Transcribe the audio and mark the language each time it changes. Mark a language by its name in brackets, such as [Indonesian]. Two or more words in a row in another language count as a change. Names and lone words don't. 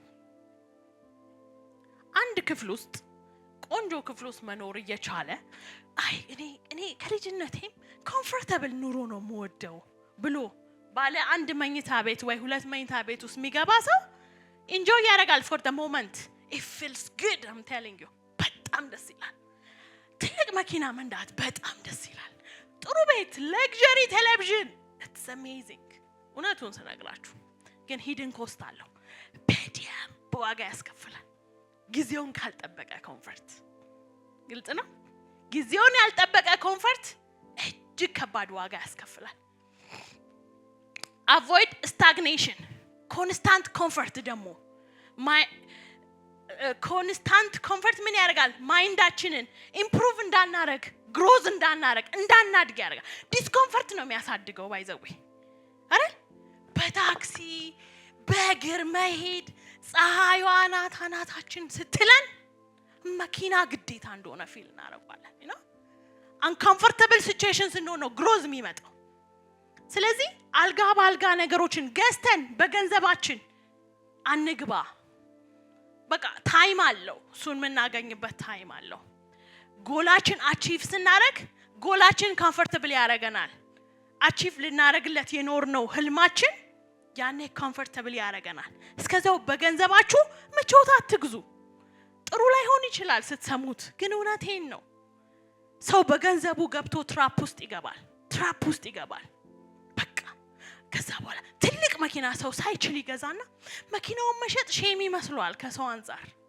[Amharic] አንድ ክፍል ውስጥ ቆንጆ ክፍል ውስጥ መኖር እየቻለ አይ እኔ ከልጅነቴም ኮምፎርታብል ኑሮ ነው የምወደው ብሎ ባለ አንድ መኝታ ቤት ወይ ሁለት መኝታ ቤት ውስጥ የሚገባ ሰው ኢንጆይ ያረጋል [English] for the moment it feels good I'm telling you [Amharic] በጣም ደስ ይላል ትልቅ መኪና መንዳት በጣም ደስ ይላል ጥሩ ቤት [English] luxury television it's amazing [Amharic] እውነቱን ስነግራችሁ ግን [English] hidden cost [Amharic] አለው በጣም በዋጋ ያስከፍላል ጊዜውን ካልጠበቀ ኮምፎርት ግልጽ ነው ጊዜውን ያልጠበቀ ኮምፎርት እጅግ ከባድ ዋጋ ያስከፍላል [English] avoid stagnation constant comfort [Amharic] ደግሞ [English] constant comfort [Amharic] ምን ያደርጋል ማይንዳችንን ኢምፕሩቭ እንዳናረግ ግሮዝ እንዳናረግ እንዳናድግ ያደርጋል ዲስኮምፎርት ነው የሚያሳድገው ባይዘው አይደል በታክሲ በእግር መሄድ ፀሐይዋ አናታችን ስትለን መኪና ግዴታ እንደሆነ ፊል እናረጋለን [English] uncomfortable situations [Amharic] ነው ግሮዝ የሚመጣው ስለዚህ አልጋ ባልጋ ነገሮችን ገዝተን በገንዘባችን አንግባ በቃ ታይም አለው እሱን የምናገኝበት ታይም አለው ጎላችን አቺቭ ስናረግ ጎላችን ኮምፎርታብል ያረጋናል አቺቭ ልናረግለት የኖርነው ህልማችን ያኔ ኮምፎርታብል ያረጋናል እስከዛው በገንዘባችሁ ምቾት አትግዙ ጥሩ ላይ ሆን ይችላል ስትሰሙት ግን እውነቴን ነው ሰው በገንዘቡ ገብቶ ትራፕ ውስጥ ይገባል በቃ ከዛ በኋላ ትልቅ መኪና ሰው ሳይችል ይገዛና መኪናውን መሸጥ ሼም ይመስሏል ከሰው አንፃር